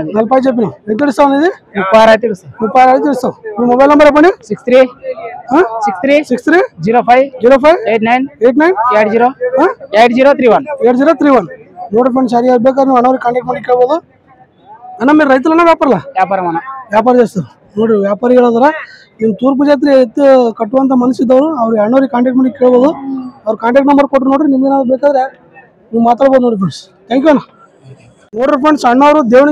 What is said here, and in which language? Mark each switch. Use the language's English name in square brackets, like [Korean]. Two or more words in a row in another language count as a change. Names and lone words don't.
[Telugu] 40 చెప్పినావు ఎంత ఇస్తావు ఇది 36 అయితే 36 అయితే ఇస్తావు మీ మొబైల్ నెంబర్ చెప్పండి 63 05 89 [Kannada] 8031 ನೋಡಿ ಫ್ರೆಂಡ್ಸ್ ಯಾರು ಬೇಕಾದ್ರೆ ನೀವು ಅಣ್ಣವ್ರಿಗೆ ಕಾಂಟ್ಯಾಕ್ಟ್ ಮಾಡಿ ಕೇಳ್ಬೋದು ಅಣ್ಣ [Telugu] మీరు రైతులన్నా [Kannada] ವ್ಯಾಪಾರ చేస్తారు ನೋಡಿ ವ್ಯಾಪಾರಿಗಳಾದ್ರ ನಿಮ್ಮ ತೂರ್ಪು ಜಾತ್ರೆ ಎತ್ತು ಕಟ್ಟುವಂತ ಮನಸ್ಸಿದ್ದವರು ಅವ್ರಿಗೆ ಅಣ್ಣವ್ರಿಗೆ ಕಾಂಟ್ಯಾಕ್ಟ್ ಮಾಡಿ ಕೇಳ್ಬೋದು ಅವ್ರ ಕಾಂಟ್ಯಾಕ್ಟ್ ನಂಬರ್ ಕೊಟ್ಟು ನೋಡ್ರಿ ನಿಮ್ಗೆ ಏನಾದ್ರು ಬೇಕಾದ್ರೆ ನೀವು ಮಾತಾಡ್ಬೋದು ನೋಡಿ ಫ್ರೆಂಡ್ಸ್ [English] thank you [Kannada] ಅಣ್ಣ ನೋಡ್ರಿ ಫ್ರೆಂಡ್ಸ್ ಅಣ್ಣವರು ದೇವಣಿ